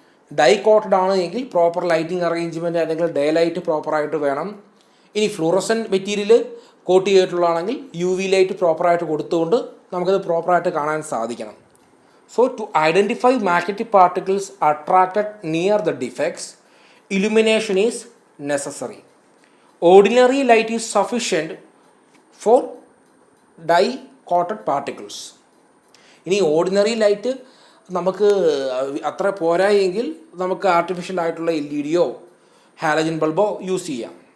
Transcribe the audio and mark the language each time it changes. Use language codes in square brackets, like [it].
[ml] Dye quoted ആണ് എങ്കിൽ proper lighting arrangement അല്ലെങ്കിൽ ഡേ ലൈറ്റ് പ്രോപ്പറായിട്ട് വേണം. ഇനി fluorescent material coat ചെയ്തിട്ടുള്ളതാണെങ്കിൽ U V light പ്രോപ്പറായിട്ട് കൊടുത്തുകൊണ്ട് നമുക്കത് പ്രോപ്പറായിട്ട് കാണാൻ സാധിക്കണം. [en] So to identify magnetic particles attracted near the defects, illumination is necessary. Ordinary light is sufficient for dye-coated particles. [ml] ഇനി ഓർഡിനറി ലൈറ്റ് നമുക്ക് അത്ര പോരായെങ്കിൽ നമുക്ക് ആർട്ടിഫിഷ്യൽ ആയിട്ടുള്ള LED ഹാലജൻ ബൾബോ യൂസ് ചെയ്യാം.